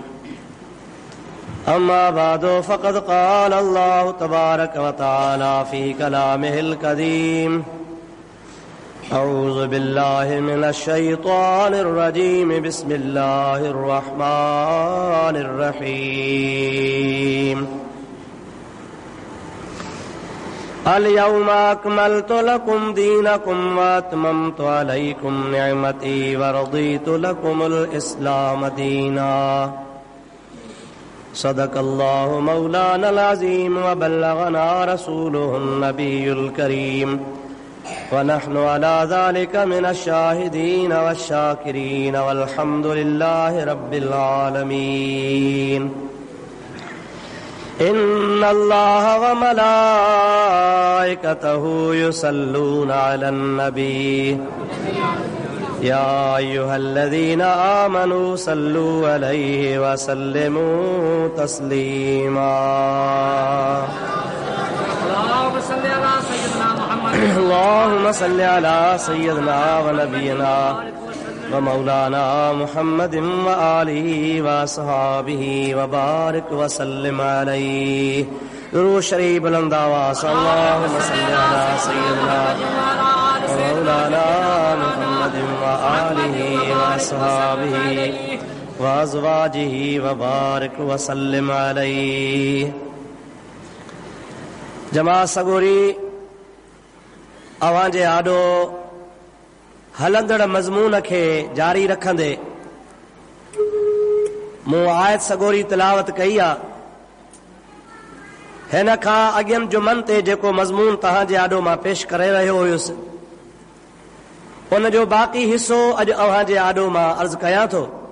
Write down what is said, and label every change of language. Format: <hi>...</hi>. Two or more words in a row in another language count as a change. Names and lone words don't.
<ar>أما بعد فقد قال الله تبارك وتعالى في كلامه القديم أعوذ بالله من الشيطان الرجيم بسم الله الرحمن الرحيم. اليوم أكملت لكم دينكم وأتممت عليكم نعمتي ورضيت لكم الإسلام دينا. صدق الله مولانا العظيم وبلغنا رسوله النبي الكريم ونحن على ذلك من الشاهدين والشاكرين والحمد لله رب العالمين. إن الله وملائكته يصلون على النبي يا أيها الذين آمنوا صلوا عليه وسلموا تسليما. اللهم صل على سيدنا ونبينا ومولانا محمد وآله وأصحابه وبارك وسلم عليه.</ar> <ur>درود شریف بلند آواز سے</ur> <ar>اللهم صل على سيدنا ومولانا محمد وآله وأصحابه وأزواجه وبارك وسلم عليه.</ar> <sd>जमात सगोरी अवां जे आॾो हलंदड़ मज़मून खे जारी रखंदे मूं आयत सगोरी तिलावत कई आहे। हिन खां अॻियनि जुमनि ते जेको मज़मून तव्हां जे आॾो मां पेश करे रहियो हुयुसि उन जो बाक़ी हिसो अॼु अव्हां जे आॾो मां अर्ज़ कयां थो।</sd>